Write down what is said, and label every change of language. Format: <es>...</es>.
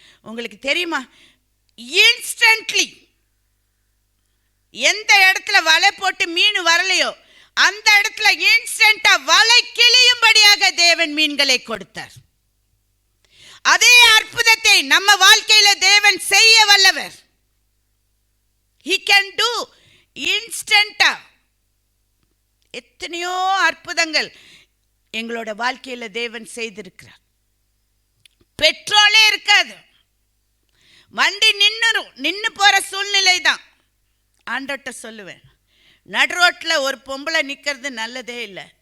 <ta>உங்களுக்கு தெரியுமா, இன்ஸ்டன்ட்லி எந்த இடத்துல வலை போட்டு மீன் வரலையோ அந்த இடத்துல இன்ஸ்டன்டா வலை கிளியும்படியாக தேவன் மீன்களை கொடுத்தார். அதே அற்புதத்தை நம்ம வாழ்க்கையில தேவன் செய்ய வல்லவர்.</ta> <en>He can do இன்ஸ்டன்டா.</en> <ta>எத்தனையோ அற்புதங்கள் எங்களோட வாழ்க்கையில தேவன் செய்திருக்கிறார். பெட்ரோலே இருக்காது, வண்டி நின்று போற சூழ்நிலை தான். ஆண்டவர்கிட்ட சொல்லுவேன், நடு ரோட்டில் ஒரு பொம்பளை நிற்கிறது நல்லதே இல்லை.</ta>